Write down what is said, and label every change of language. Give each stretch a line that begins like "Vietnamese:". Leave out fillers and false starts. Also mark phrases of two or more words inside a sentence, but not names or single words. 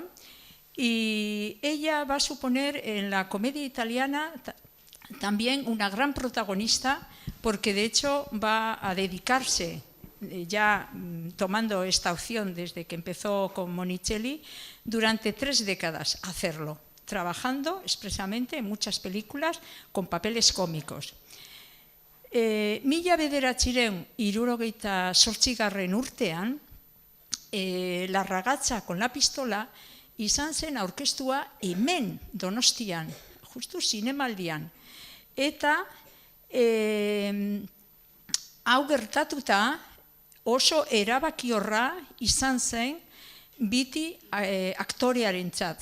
Spanish: Y ella va a suponer en la comedia italiana también una gran protagonista, porque de hecho va a dedicarse, ya tomando esta opción desde que empezó con Monicelli, durante 3 décadas a hacerlo, trabajando expresamente en muchas películas con papeles cómicos.
Basque: Mila bederatziehun hirurogeita zortzigarren urtean, La ragazza con la pistola izan zen aurkeztua hemen Donostian, justu zinemaldian. Eta hau gertatuta oso erabakiorra izan zen Vitti aktorearentzat.